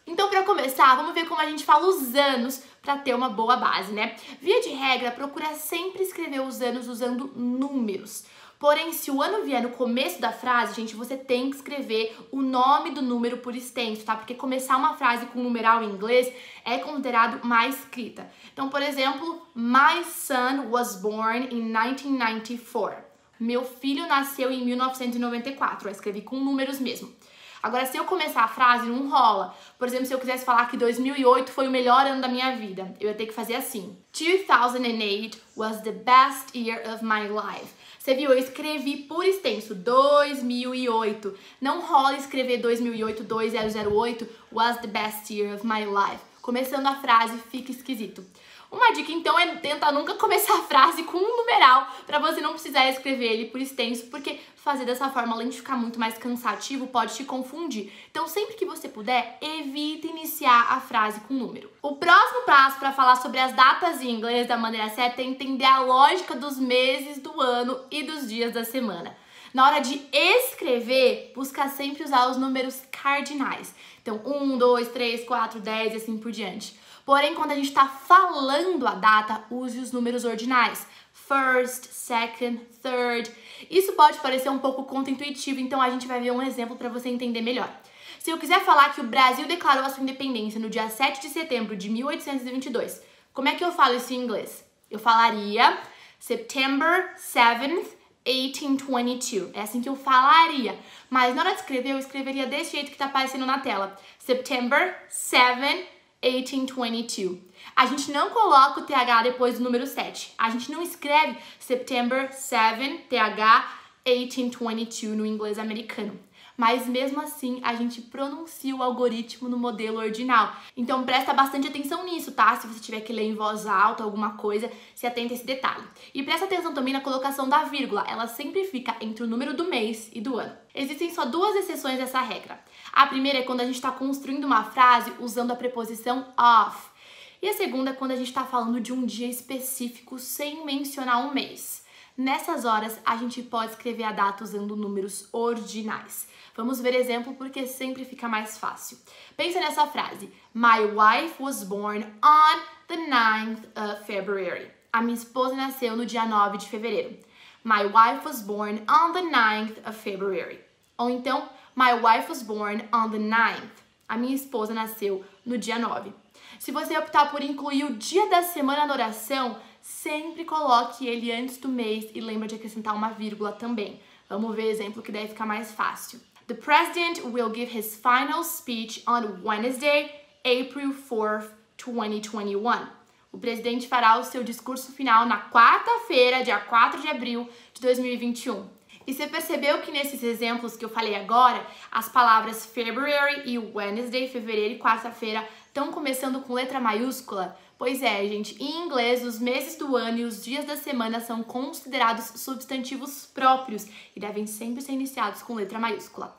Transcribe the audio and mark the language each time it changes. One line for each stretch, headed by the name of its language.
Portuguese: Então, para começar, vamos ver como a gente fala os anos para ter uma boa base, né? Via de regra, procura sempre escrever os anos usando números. Porém, se o ano vier no começo da frase, gente, você tem que escrever o nome do número por extenso, tá? Porque começar uma frase com numeral em inglês é considerado má escrita. Então, por exemplo,
English: My son was born in 1994.
Portuguese: Meu filho nasceu em 1994. Eu escrevi com números mesmo. Agora, se eu começar a frase, não rola. Por exemplo, se eu quisesse falar que 2008 foi o melhor ano da minha vida, eu ia ter que fazer assim.
English: 2008 was the best year of my life.
Portuguese: Você viu? Eu escrevi por extenso, 2008. Não rola escrever 2008,
English: 2008 was the best year of my life.
Portuguese: Começando a frase, fica esquisito. Uma dica, então, é tentar nunca começar a frase com um numeral para você não precisar escrever ele por extenso, porque fazer dessa forma, além de ficar muito mais cansativo, pode te confundir. Então, sempre que você puder, evite iniciar a frase com número. O próximo passo para falar sobre as datas em inglês da maneira certa é entender a lógica dos meses do ano e dos dias da semana. Na hora de escrever, busca sempre usar os números cardinais. Então, 1, 2, 3, 4, 10 e assim por diante. Porém, quando a gente está falando a data, use os números ordinais. First, second, third. Isso pode parecer um pouco contraintuitivo, então a gente vai ver um exemplo para você entender melhor. Se eu quiser falar que o Brasil declarou a sua independência no dia 7 de setembro de 1822, como é que eu falo isso em inglês? Eu falaria September 7th, 1822. É assim que eu falaria. Mas na hora de escrever, eu escreveria desse jeito que está aparecendo na tela.
English: September 7th, 1822.
Portuguese: A gente não coloca o TH depois do número 7. A gente não escreve September 7, TH, 1822 no inglês americano. Mas mesmo assim, a gente pronuncia o algoritmo no modelo ordinal. Então presta bastante atenção nisso, tá? Se você tiver que ler em voz alta alguma coisa, se atenta a esse detalhe. E presta atenção também na colocação da vírgula. Ela sempre fica entre o número do mês e do ano. Existem só duas exceções dessa regra. A primeira é quando a gente está construindo uma frase usando a preposição of. E a segunda é quando a gente está falando de um dia específico sem mencionar um mês. Nessas horas, a gente pode escrever a data usando números ordinais. Vamos ver exemplo porque sempre fica mais fácil. Pensa nessa frase.
English: My wife was born on the 9th of February.
Portuguese: A minha esposa nasceu no dia 9 de fevereiro.
English: My wife was born on the 9th of February.
Portuguese: Ou então,
English: my wife was born on the 9th.
Portuguese: A minha esposa nasceu no dia 9. Se você optar por incluir o dia da semana na oração, sempre coloque ele antes do mês e lembra de acrescentar uma vírgula também. Vamos ver exemplo que deve ficar mais fácil.
English: The president will give his final speech on Wednesday, April 4th, 2021.
Portuguese: O presidente fará o seu discurso final na quarta-feira, dia 4 de abril de 2021. E você percebeu que nesses exemplos que eu falei agora, as palavras February e Wednesday, fevereiro e quarta-feira, estão começando com letra maiúscula? Pois é, gente, em inglês, os meses do ano e os dias da semana são considerados substantivos próprios e devem sempre ser iniciados com letra maiúscula.